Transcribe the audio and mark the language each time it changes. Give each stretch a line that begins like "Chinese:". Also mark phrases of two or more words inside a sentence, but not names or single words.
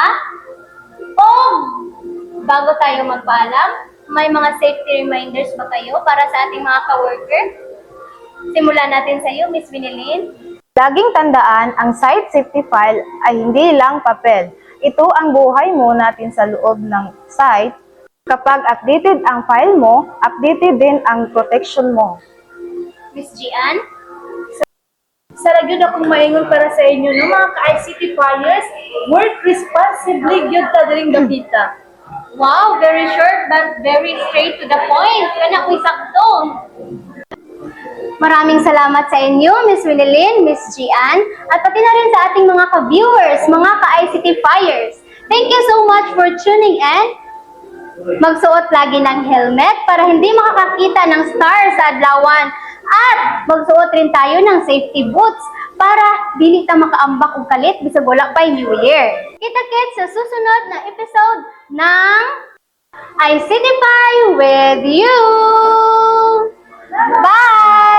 Filipino: O bago tayo magpaalam, may mga
English: safety reminders
Filipino: ba kayo para sa ating mga ka-worker? Simulan natin sa iyo, Miss Winilyn. Laging tandaan, ang
English: site safety file
Filipino: ay hindi lang papel. Ito ang buhay mo natin sa loob ng site. Kapag updated ang file mo, updated din ang protection mo. Miss Gian?
Cebuano: Sa gyud akong maingon para sa inyo no mga ka-ICT flyers,
English: work responsibly
Cebuano: gyud ta diring dapita.
English: Wow, very short but very straight to the point.
Cebuano: Kana ko'y sakto.
Filipino: Maraming salamat sa inyo, Miss Winilyn, Miss Gian, at pati na rin sa ating mga ka-viewers, mga ka-ICT Flyers.
English: Thank you so much for tuning in.
Filipino: Magsuot lagi ng helmet para hindi makakakita ng star sa adlawan. At magsuot rin tayo ng safety boots para
Cebuano: dili ta makaambak og kalit bisag wala pa'y
English: New Year.
Filipino: Kita-kits sa susunod na episode ng ICT with you.
English: Bye!